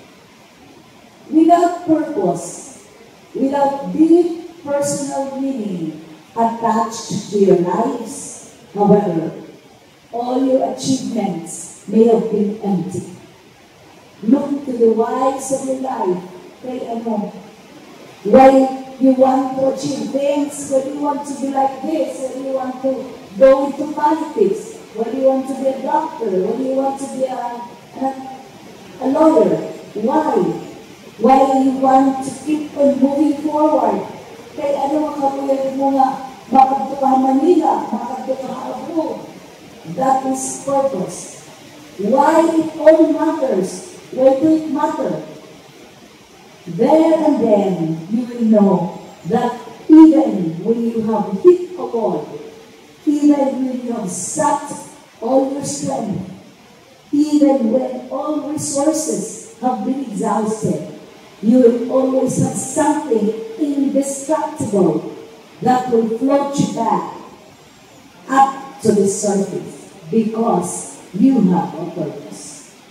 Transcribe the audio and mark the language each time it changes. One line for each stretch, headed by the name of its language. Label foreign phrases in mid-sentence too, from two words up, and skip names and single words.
English: Without purpose, without deep personal meaning attached to your lives, however, all your achievements may have been empty. Look to the whys of your life.
Cebuano: Kay ano?
English: Why you want to achieve things, why you want to be like this, why you want to go into politics, Why do you want to be a doctor? Why do you want to be a lawyer? Why? Why do you want to keep on moving forward?
Cebuano: Kaya ano ang kapuyag mo nga, makadto ka Manila, makadto ka abroad.
English: That is purpose. Why it all matters? Why do it matter? There and then, you will know that even when you have hit a wall, even when you have sucked all your strength, even when all resources have been exhausted, you will always have something indestructible that will float you back up to the surface because you have a purpose.